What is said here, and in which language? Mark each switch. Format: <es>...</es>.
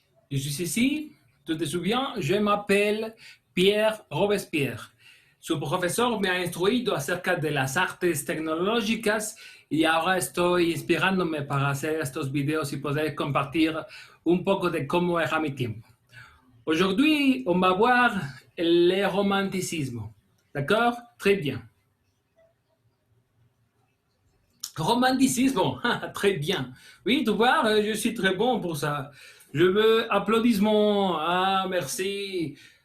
<fr>Je suis ici, tu te souviens, je m'appelle Pierre Robespierre.</fr> <es>Su profesor me ha instruido acerca de las artes tecnológicas y ahora estoy inspirándome para hacer estos videos y poder compartir un poco de cómo era mi tiempo.</es> <fr>Aujourd'hui, on va voir le romanticisme. D'accord? Très bien. Romanticisme, très bien. Oui, tu vois, je suis très bon pour ça. Je veux applaudissements. Ah, merci.</fr>